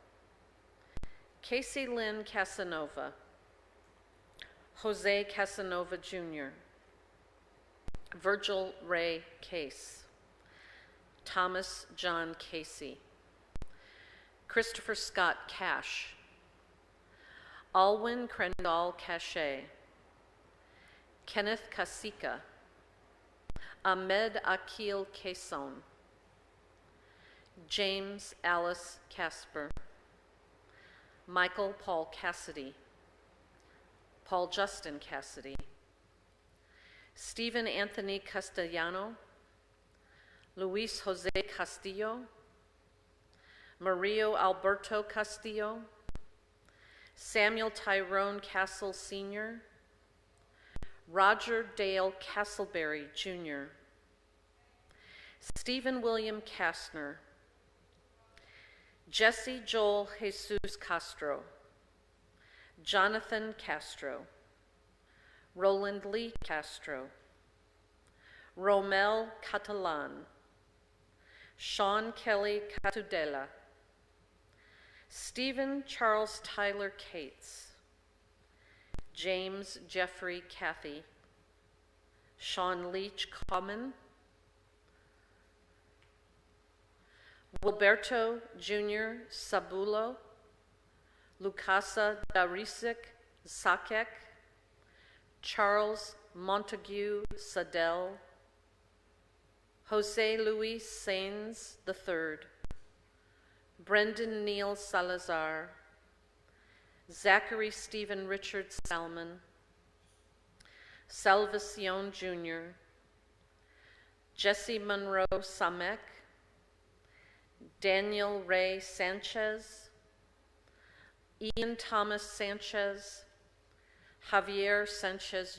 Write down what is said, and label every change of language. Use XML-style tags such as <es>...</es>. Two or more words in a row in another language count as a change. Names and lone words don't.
<en>Casey Lynn Casanova, Jose Casanova Jr., Virgil Ray Case, Thomas John Casey, Christopher Scott Cash, Alwyn Crendall Cachet, Kenneth Kasika, Ahmed Akil Cason, James Alice Casper, Michael Paul Cassidy, Paul Justin Cassidy, Stephen Anthony Castellano, Luis Jose Castillo, Mario Alberto Castillo, Samuel Tyrone Castle Sr., Roger Dale Castleberry, Jr., Stephen William Kastner, Jesse Joel Jesus Castro, Jonathan Castro, Roland Lee Castro, Romel Catalan, Sean Kelly Catudela, Stephen Charles Tyler Cates, James Jeffrey Cathy, Sean Leach Common, Wilberto Jr. Sabulo, Lucasa Darisic Sakek, Charles Montague Sadell, Jose Luis Sainz III, Brendan Neal Salazar, Zachary Stephen Richard Salmon, Salvacion Jr., Jesse Monroe Samek, Daniel Ray Sanchez, Ian Thomas Sanchez, Javier Sanchez</en>